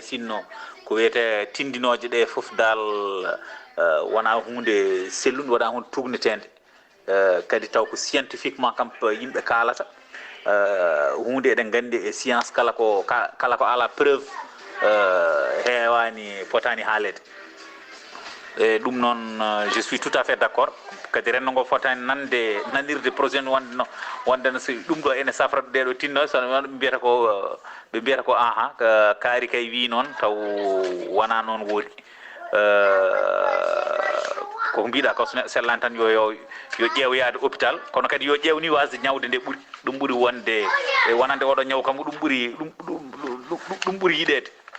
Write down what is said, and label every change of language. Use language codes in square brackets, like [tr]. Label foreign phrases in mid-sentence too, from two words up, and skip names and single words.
[ff] sinno ko wiyete tindinoje ɗe foof dal wona hunde sellude wona hunde tugnetede kadi taw ko scientifiquement kam yimɓe kalata hunde eɗen gandi e science kala ko ala preuve heewani fotani haalede e ɗum noon [fr] je suis tout à fait d' accord [ff] kadi renndo ngo fotani nanirde projet wonde no so ɗum ɗo ene safra ɗeɗo tinno so ɓe mbiyata ko aha kaari kay wi noon taw wona noon woodi koko mbiɗa ko sellani tan yo ƴeewoyade hôpital kono kadi yo ƴeewni wasde ñawde nde ɓuuri ɗum ɓuuri wonde wonande oɗo ñaw kam ɗum ɓuuri yiɗede